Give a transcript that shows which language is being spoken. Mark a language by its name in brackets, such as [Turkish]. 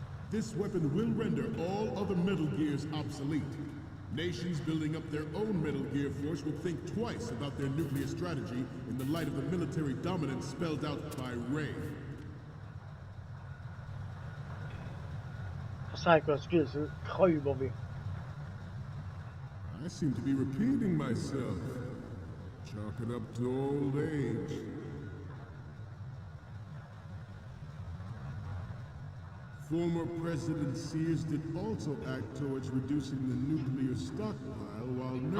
[English] This weapon will render all other Metal Gears obsolete. Nations building up their own Metal Gear force will think twice about their nuclear strategy in the light of the military dominance spelled out by Ray. [Swedish] För säkerhets skull så kryper vi. [English] I seem to be repeating myself. Chalk it up to old age. Former President Sears did also act towards reducing the nuclear stockpile while